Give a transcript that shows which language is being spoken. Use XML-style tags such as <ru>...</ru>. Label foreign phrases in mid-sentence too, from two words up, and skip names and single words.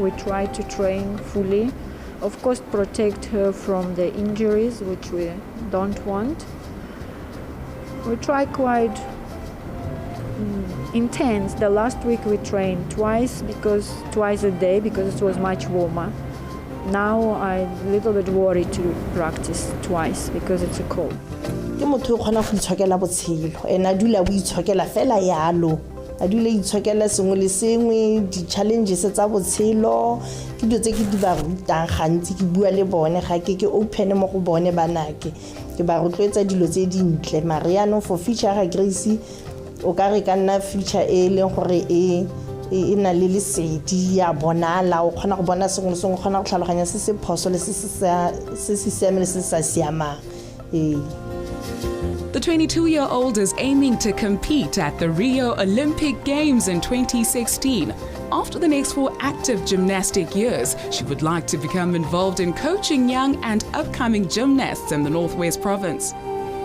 <en>We try to train fully, of course protect her from the injuries, which we don't want. We try quite intense. The last week we trained twice a day because it was much warmer. Now I'm a little bit worried to practice twice because it's a cold.</en> <tn>Ke motho o kgona go itshokela botshelo and a dula o itshokela fela yalo a dula itshokela sengwe le sengwe di-challenges tsa botshelo ke dilo tse ke di ba rutang gantsi ke bua le bone ga ke open mo go bone banake ke ba rotloetsa dilo tse dintle mariano</tn> <en>for future</en> <tn>ga Grace o ka re ka nna future e leng gore e na le lesedi ya bonala o kgona go bona sengwe le sengwe o kgona go tlhaloganya se se phoso le se se siame le se sa siamang.</tn> <en>The 22-year-old is aiming to compete at the Rio Olympic Games in 2016. After the next 4 active gymnastic years, she would like to become involved in coaching young and upcoming gymnasts in the Northwest Province.</en>